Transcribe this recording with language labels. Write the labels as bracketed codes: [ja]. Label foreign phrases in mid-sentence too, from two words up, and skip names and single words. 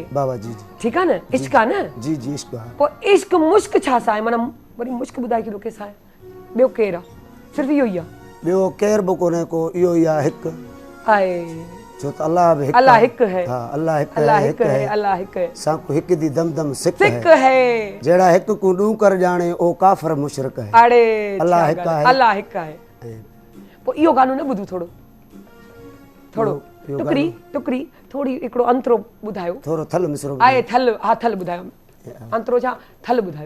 [sd] बाबा जी। ठीकु आहे न, इश्क आहे न? जी जी इश्क आहे। पोइ इश्क मुश्क छा सां आहे, माना वरी मुश्क ॿुधाए केॾो कंहिंसां आहे? ॿियो केरु आहे? सिर्फ़ु इहो ई आहे? ॿियो केरु बि कोन्हे को, इहो ई आहे हिकु आहे। छो त अल्लाह बि [skr] اللہ ہک ہے. ہا، اللہ ہک अल्लाह है, ہک ہے، اللہ ہک ہے. ساکوں ہک دی دم دم سک है। جہڑا ہک کوں ڈو کر ڄاݨے او کافر مشرک ہے. [sd] अड़े अल्लाह हिकु आहे। अल्लाह हिकु आहे। पोइ इहो गानो न ॿुधूं? थोरो टुकड़ी थोरी हिकिड़ो अंतरो ॿुधायो। थोरो थल मिसरो आहे। थल, हा थल ॿुधायो। अंतरो छा? थल ॿुधायो